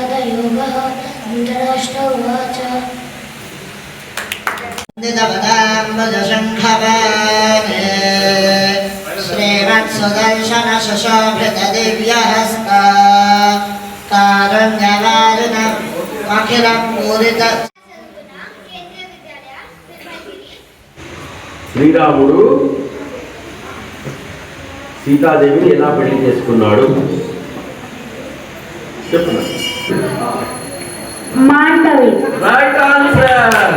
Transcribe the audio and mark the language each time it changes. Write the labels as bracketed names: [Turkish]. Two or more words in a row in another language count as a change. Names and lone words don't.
[Sanskrit] योगः धृतराष्ट्र उवाच श्रीमत्सुदर्शन शशोभितदिव्यहस्ता कारुण्यवारिणम् अखिलं पूरित [Telugu] శ్రీరాముడు సీతాదేవిని ఎలా పెళ్లి చేసుకున్నాడు చెప్పండి. మాండవి. [English] Right answer.